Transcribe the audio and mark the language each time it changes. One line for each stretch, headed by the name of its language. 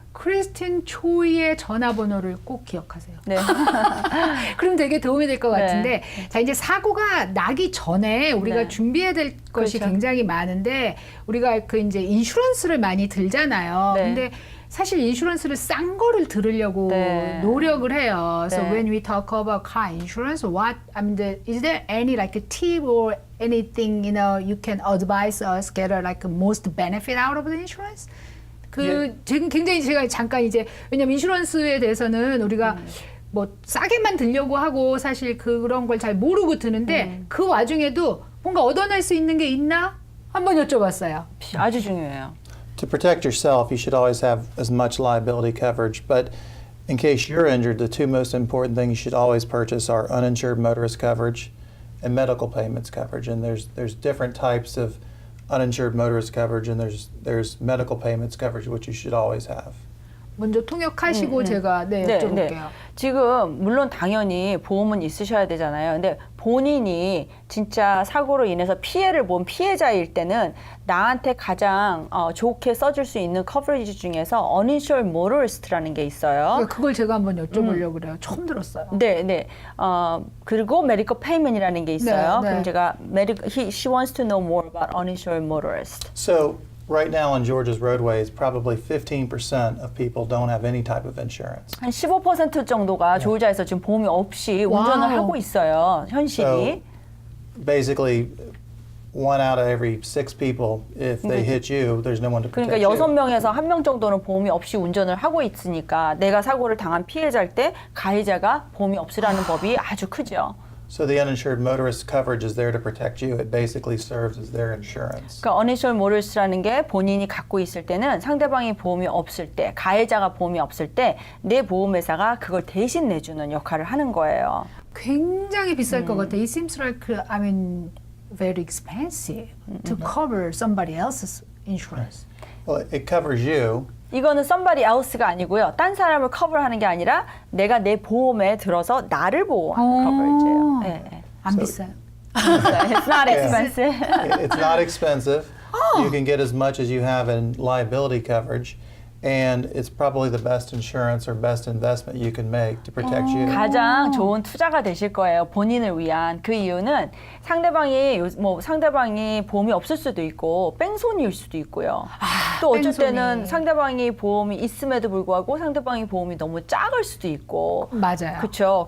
Korean: 크리스틴 초이의 전화번호를 꼭 기억하세요. 네. 그럼 되게 도움이 될 것 네. 같은데, 자, 이제 사고가 나기 전에 우리가 네. 준비해야 될 것이 그렇죠. 굉장히 많은데, 우리가 그 이제 인슈런스를 많이 들잖아요. 네. 근데 사실 인슈런스를 싼 거를 들으려고 네. 노력을 해요. So 네.
English: when we talk about car insurance, is there any like a tip or anything, you can advise us get a like most benefit out of the insurance?
Korean: 지금 굉장히 제가 잠깐 이제, 왜냐면 인슈런스에 대해서는 우리가 뭐 싸게만 들려고 하고 사실 그런 걸 잘 모르고 드는데 그 와중에도 뭔가 얻어낼 수 있는 게 있나? 한번 여쭤봤어요. 아주 중요해요.
English: To protect yourself, you should always have as much liability coverage. But in case you're injured, the two most important things you should always purchase are uninsured motorist coverage and medical payments coverage. And there's different types of uninsured motorist coverage, and there's medical payments coverage, which you should always have.
Korean: 먼저 통역하시고 제가 여쭤볼게요. 지금 물론 당연히 보험은 있으셔야 되잖아요. 근데 본인이 진짜 사고로 인해서 피해를 본 피해자일 때는 나한테 가장 좋게 써줄 수 있는 커버리지 중에서 uninsured motorist라는 게 있어요. 그걸 제가 한번 여쭤보려고 그래요. 처음 들었어요. 네. 그리고 medical payment이라는 게 있어요. 네. 그럼 제가
English: she wants to know more about uninsured motorist. So right now on Georgia's roadways, probably 15% of people don't have any type of insurance.
Korean: 한 15% 정도가 조지아에서 지금 보험이 없이 운전을 와우. 하고 있어요. 현실이.
English: Basically, 1 out of every 6 people, if they hit you, there's no one to protect you.
Korean: 6명에서 1명 정도는 보험이 없이 운전을 하고 있으니까 내가 사고를 당한 피해자일 때 가해자가 보험이 없으라는 법이 아주 크죠.
English: So the uninsured motorist coverage is there to protect you. It basically serves as their insurance.
Korean: 그러니까 uninsured motorist라는 게 본인이 갖고 있을 때는 상대방이 보험이 없을 때, 가해자가 보험이 없을 때 내 보험회사가 그걸 대신 내주는 역할을 하는 거예요. 굉장히 비쌀 것 같아요.
English: It seems like, very expensive to cover somebody else's insurance. Well, it covers you.
Korean: 이거는
English: somebody else
Korean: 가 아니고요. 딴 사람을 커버하는 게 아니라 내가 내 보험에 들어서 나를 보호하는 커버리지예요. 네. 안 비싸요.
English: It's not expensive. It's not expensive. You can get as much as you have in liability coverage, and it's probably the best insurance or best investment you can make to protect you.
Korean: 가장 좋은 투자가 되실 거예요. 본인을 위한. 그 이유는 상대방이 보험이 없을 수도 있고 뺑소니일 수도 있고요. 또 어쩔 뺑소니. 때는 상대방이 보험이 있음에도 불구하고 상대방이 보험이 너무 작을 수도 있고. 맞아요. 그렇죠.